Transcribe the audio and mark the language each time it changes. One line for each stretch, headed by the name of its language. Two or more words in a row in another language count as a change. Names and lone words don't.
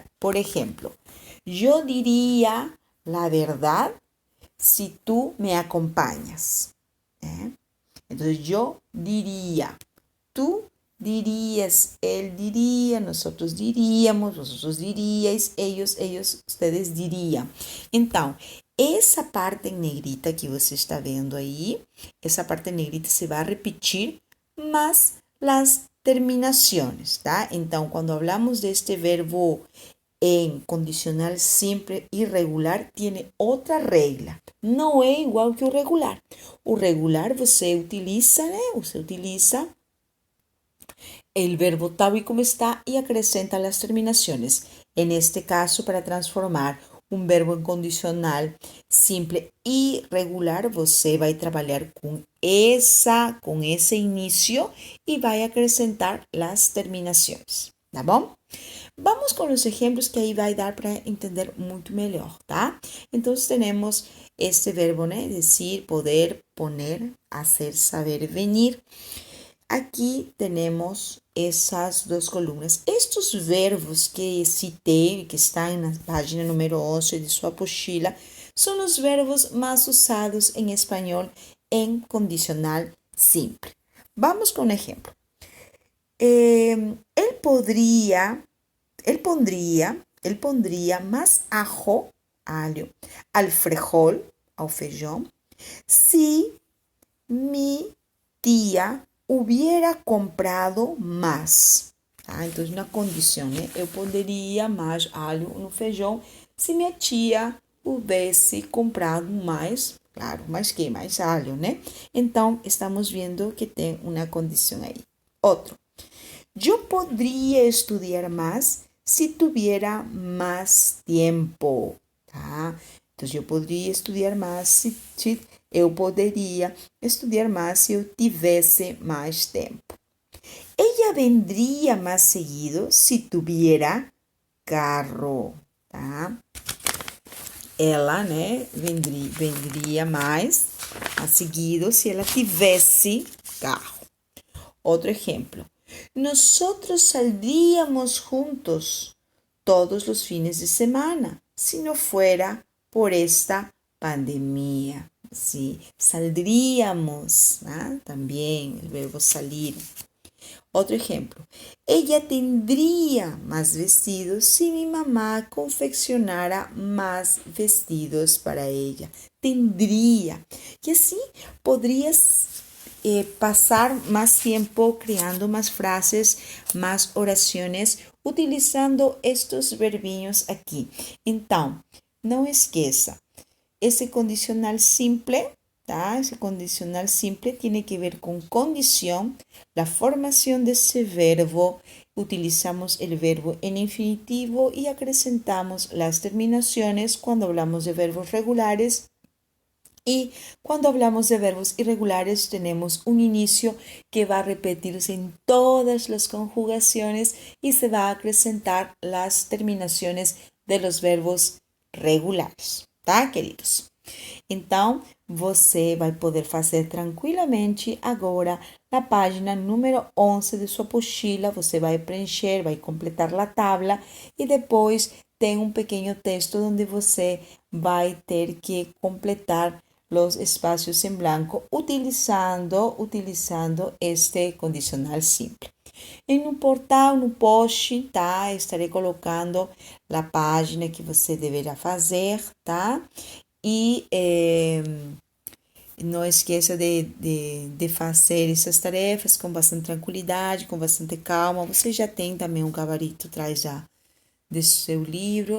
Spanish: Por ejemplo, yo diría la verdad si tú me acompañas. ¿Eh? Entonces yo diría, tú dirías, él diría, nosotros diríamos, vosotros diríais, ellos, ustedes dirían.
Portuguese: Então, essa parte em negrita que você está vendo aí, essa parte em negrita se vai repetir, mas
Spanish: las terminaciones,
Portuguese: tá?
Spanish: Então, quando hablamos deste verbo en condicional simple y regular, tiene otra regla.
Portuguese: Não é igual que o regular. O regular você utiliza, né? Você utiliza
Spanish: el verbo tal y como está y acrescenta las terminaciones. En este caso, para transformar un verbo en condicional simple y regular,
Portuguese: você vai trabalhar com esse inicio
Spanish: y
Portuguese: vai acrescentar
Spanish: las terminaciones.
Portuguese: Tá bom? Vamos com os exemplos que aí vai dar para entender muito melhor, tá? Então, temos este verbo, né? Decir, poder, poner, hacer, saber, venir. Aqui temos essas duas colunas. Estes verbos que citei, que estão na página número 11 de sua apostila, são os verbos mais usados em espanhol em condicional simple. Vamos com um exemplo.
Spanish: Él pondría más ajo, alho, al frijol,
Portuguese: ao feijão,
Spanish: si mi tía hubiera comprado más.
Portuguese: Ah, então, na condição, né? Eu poderia mais alho no feijão se minha tia houvesse comprado mais, claro, mais que mais alho, né? Então, estamos vendo que tem uma condição aí. Outro.
Spanish: Yo podría estudiar más si tuviera más tiempo.
Portuguese: Tá?
Spanish: Entonces, yo podría estudiar más si
Portuguese: eu poderia estudar más si eu tivesse mais tempo.
Spanish: Ella vendría más seguido si tuviera carro.
Portuguese: Tá? Ela, né, vendria mais a seguido se ela tivesse carro. Outro exemplo.
Spanish: Nosotros saldríamos juntos todos los fines de semana si no fuera por esta pandemia. Sí, saldríamos, ¿ah? También el verbo salir. Otro ejemplo. Ella tendría más vestidos si mi mamá confeccionara más vestidos para ella. Tendría. Y así podrías pasar más tiempo creando más frases, más oraciones, utilizando estos
Portuguese: verbinhos aqui. Então, não esqueça, esse condicional simple, tá?
Spanish: Esse condicional simple tiene que ver con condición, la formación de ese verbo, utilizamos el verbo en infinitivo y acrescentamos las terminaciones cuando hablamos de verbos regulares. Y cuando hablamos de verbos irregulares tenemos un inicio que va a repetirse en todas las conjugaciones y se va a acrescentar las terminaciones de los verbos regulares, tá, queridos?
Portuguese: Então, você vai poder fazer tranquilamente agora na página número 11 de sua apostila. Você vai preencher, vai completar a tabla e depois tem um pequeno texto onde você vai ter que completar
Spanish: los espacios en blanco utilizando este condicional simple.
Portuguese: En un portal, no post, tá? Estarei colocando a página que você deverá fazer, tá? E não esqueça de fazer essas tarefas com bastante tranquilidade, com bastante calma. Você já tem também um gabarito atrás já do seu livro.